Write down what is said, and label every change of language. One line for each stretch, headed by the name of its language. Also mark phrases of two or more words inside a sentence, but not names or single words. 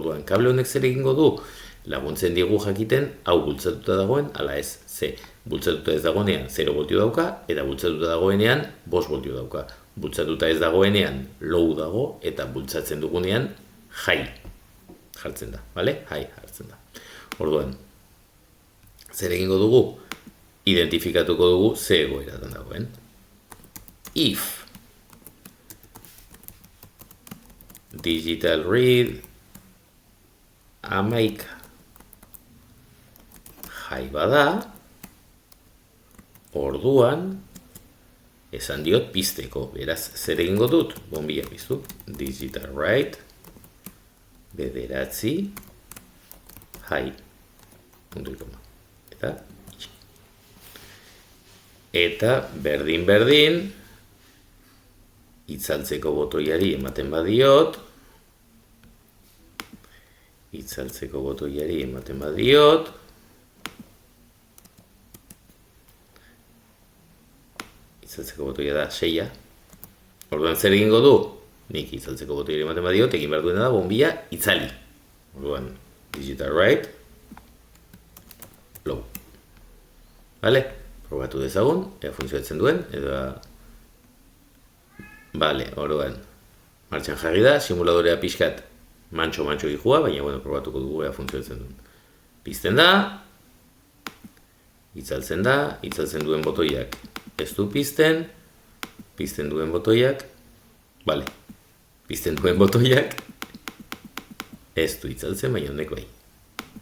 Basque: Orduan, kable honek zer egingo du, laguntzen digu jakiten, hau bultzatuta dagoen, ala ez, bultzatuta ez dagoenean 0 voltio dauka, eta bultzatuta dagoenean 5 voltio dauka. Bultzatuta ez dagoenean low dago, eta bultzatzen dugunean high jartzen da, bale? High jartzen da. Orduan, zer egingo dugu? Identifikatuko dugu ze egoeratan dagoen.
English: If digital read 11 high
Basque: bada, orduan, esan diot pizteko, beraz, zer egingo dut? Bombia piztu,
English: digital write, 9, high,
Spanish: punto y coma,
Basque: eta berdin, itzaltzeko botoiari ematen badiot, itzaltzeko botoia da 6. Orduan zer egingo du? Nik itzaltzeko botoiari ematen badiot, egin behar duena da bombia itzali. Orduan,
English: digital right, low.
Basque: Vale? Probatu dezagun, ea funtzionatzen duen, edo... Vale, orduan. Martxan jarri da, simuladorea pixkat mantxo gijua, baina, bueno, probatuko dugu ea funtzionatzen duen. Pizten da, itzaltzen duen botoiak ez du pizten duen botoiak, vale, pizten duen botoiak ez du itzaltzen, baina honek bai.